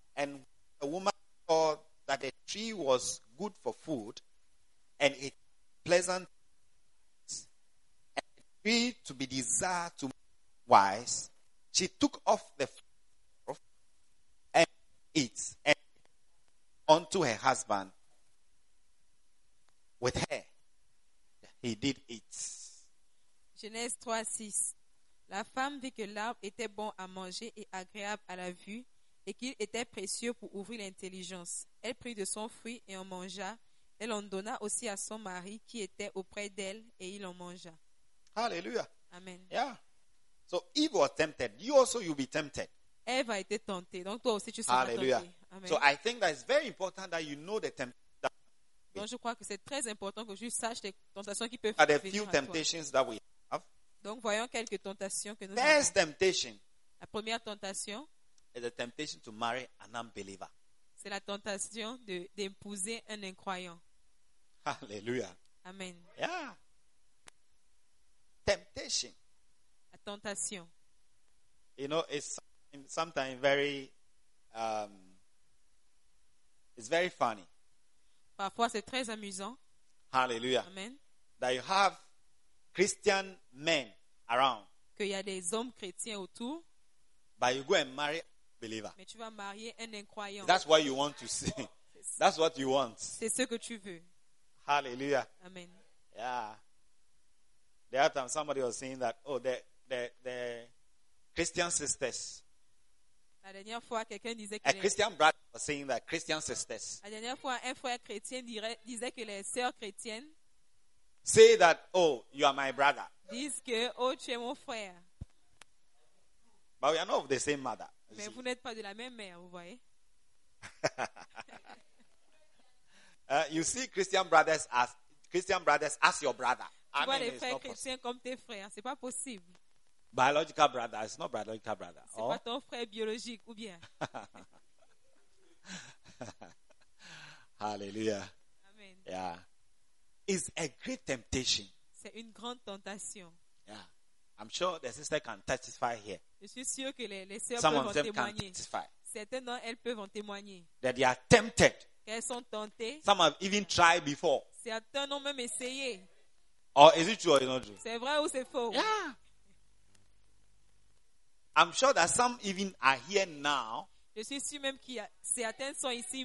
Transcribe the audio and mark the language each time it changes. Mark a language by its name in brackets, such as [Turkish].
[English] And a woman saw that the tree was good for food and it pleasant and the tree to be desired to be wise. She took off the fruit and eat and unto her husband with her. He did eat. [French] Genèse 3, 6. La femme vit que l'arbre était bon à manger et agréable à la vue et qu'il était précieux pour ouvrir l'intelligence. Elle prit de son fruit et en mangea. Elle en donna aussi à son mari qui était auprès d'elle et il en mangea. [English] Hallelujah. Amen. Yeah. So Eve was tempted. You also you'll be tempted. [French] Eve a été tentée. Donc toi aussi tu seras tenté. [English] Hallelujah. Amen. So I think that it's very important that you know the temptation. [French] Donc je crois que c'est très important que tu saches les tentations qui peuvent venir à toi. [English] The few temptations that we have. [French] Donc voyons quelques tentations que nous [English] first [French] avons. [English] Temptation, [French] la première tentation [English] is a temptation to marry an unbeliever. [French] C'est la tentation d'épouser un incroyant. [English] Hallelujah. Amen. Yeah. temptation. [French] La tentation. [English] You know, it's sometimes very it's very funny. [French] Parfois c'est très amusant. [English] Hallelujah. Amen. That you have Christian men around. [French] Qu'il y a des hommes chrétiens autour. [English] But you go and marry a believer. [French] Mais tu vas marier un incroyant. [English] That's what you want to see. That's what you want. [French] C'est ce que tu veux. [English] Hallelujah. Amen. Yeah. The other time somebody was saying that, oh, the Christian sisters. [French] La dernière fois, quelqu'un disait que [English] a Christian brother was saying that Christian sisters. [French] La dernière fois, un frère chrétien disait que les sœurs chrétiennes. [English] Say that, oh, you are my brother. [French] Dis que, oh, tu es mon frère. [English] But we are not of the same mother. [French] Mais vous n'êtes pas de la même mère, vous voyez. [English] You see Christian brothers as your brother. [French] Tu vois les frères chrétiens comme tes frères, c'est pas possible. [English] Biological brother, it's not biological brother. [French] C'est pas ton frère biologique, ou bien. [English] Hallelujah. Amen. Yeah. It's a great temptation. [French] C'est une grande tentation. [English] Yeah. I'm sure the sister can testify here. [French] Je suis sûr que les sœurs peuvent témoigner. Certaines elles peuvent en témoigner. [English] That they are tempted. [French] Qu'elles sont tentées. [English] Some have even tried before. [French] Certains ont même essayé. [English] Or is it true or is it not true? [French] C'est vrai ou c'est faux? [English] Yeah. I'm sure that some even are here now. [French] Je suis sûr même qu'il y a certains sont ici